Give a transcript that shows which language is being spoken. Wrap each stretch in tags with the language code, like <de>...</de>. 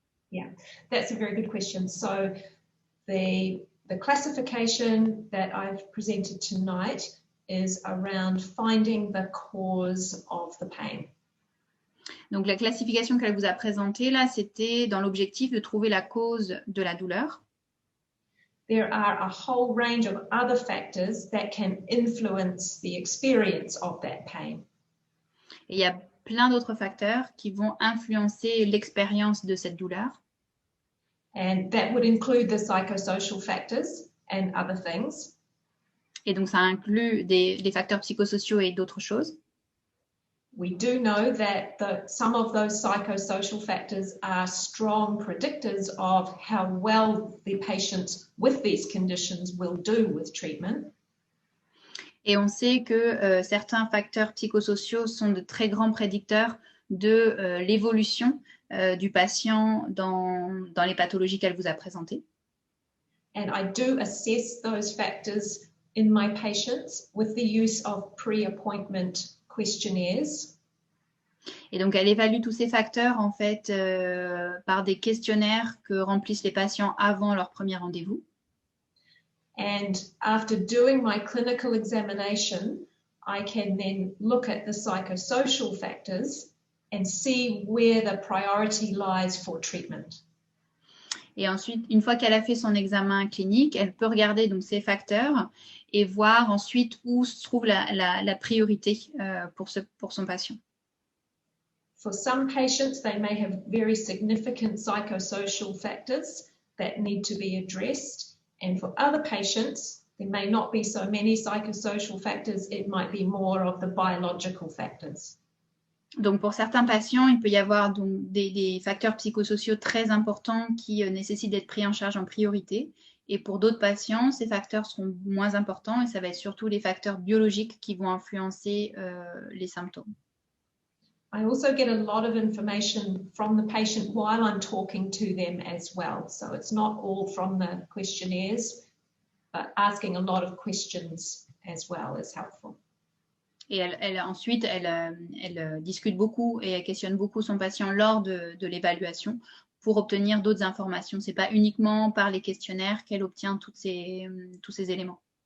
<en>Yeah, that's a very good question. So the classification that I've presented tonight is around finding the cause of the pain.</en> <fr>Donc la classification qu'elle vous a présentée là, c'était dans l'objectif de trouver la cause de la douleur.</fr> <en>There are a whole range of other factors that can influence the experience of that pain.</en> <fr>Et il y a plein d'autres facteurs qui vont influencer l'expérience de cette douleur.</fr> <en>And that would include the psychosocial factors and other things.</en> <fr>Et donc ça inclut des facteurs psychosociaux et d'autres choses.</fr> <en>We do know that some of those psychosocial factors are strong predictors of how well the patient with these conditions will do with treatment.</en> <fr>Et on sait que certains facteurs psychosociaux sont de très grands prédicteurs de l'évolution du patient dans les pathologies qu'elle vous a présentées.</fr> <en>And I do assess those factors in my patients with the use of pre-appointment questionnaires.</en> <fr>Et donc, elle évalue tous ces facteurs en fait par des questionnaires que remplissent les patients avant leur premier rendez-vous.</fr> <en>And after doing my clinical examination, I can then look at the psychosocial factors and see where the priority lies for treatment.</en> <fr>Et ensuite, une fois qu'elle a fait son examen clinique, elle peut regarder donc ces facteurs et voir ensuite où se trouve la priorité pour son patient.</fr> <en>For some patients, they may have very significant psychosocial factors that need to be addressed. And for other patients, there may not be so many psychosocial factors. It might be more of the biological factors.</en> <fr>Donc, pour certains patients, il peut y avoir donc des facteurs psychosociaux très importants qui nécessitent d'être pris en charge en priorité. Et pour d'autres patients, ces facteurs seront moins importants et ça va être surtout les facteurs biologiques qui vont influencer les symptômes.</fr> <en>I also get a lot of information from the patient while I'm talking to them as well. So it's not all from the questionnaires, but asking a lot of questions as well is helpful.</en> <fr>Et ensuite, elle discute beaucoup et elle questionne beaucoup son patient lors de l'évaluation pour obtenir d'autres informations. Ce n'est pas uniquement par les questionnaires qu'elle obtient tous ces éléments.</fr>